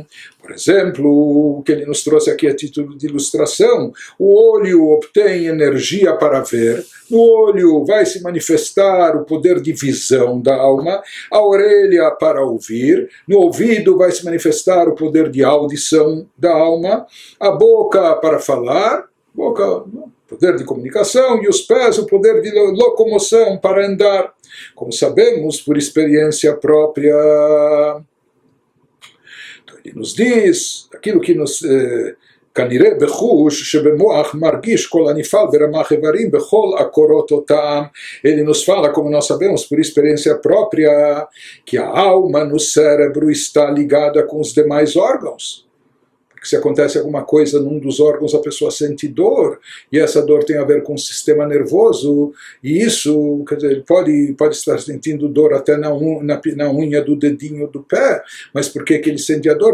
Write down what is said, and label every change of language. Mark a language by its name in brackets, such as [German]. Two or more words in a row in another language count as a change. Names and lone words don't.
[Portuguese] Por exemplo, o que ele nos trouxe aqui a título de ilustração, o olho obtém energia para ver, no olho vai se manifestar o poder de visão da alma, a orelha para ouvir, no ouvido vai se manifestar o poder de audição da alma, a boca para falar, poder de comunicação, e os pés o poder de locomoção para andar, como sabemos por experiência própria. Ele nos diz, aquilo que nos... [Hebrew] כנראה בחוש שבמוח מרגיש כל הנפעל ברמ"ח איברים בכל הקורות אותם. [Portuguese] Ele nos fala, como nós sabemos por experiência própria, que a alma no cérebro está ligada com os demais órgãos. Porque se acontece alguma coisa num dos órgãos, a pessoa sente dor, e essa dor tem a ver com o sistema nervoso, e isso, quer dizer, pode estar sentindo dor até na unha do dedinho do pé, mas por que ele sente a dor?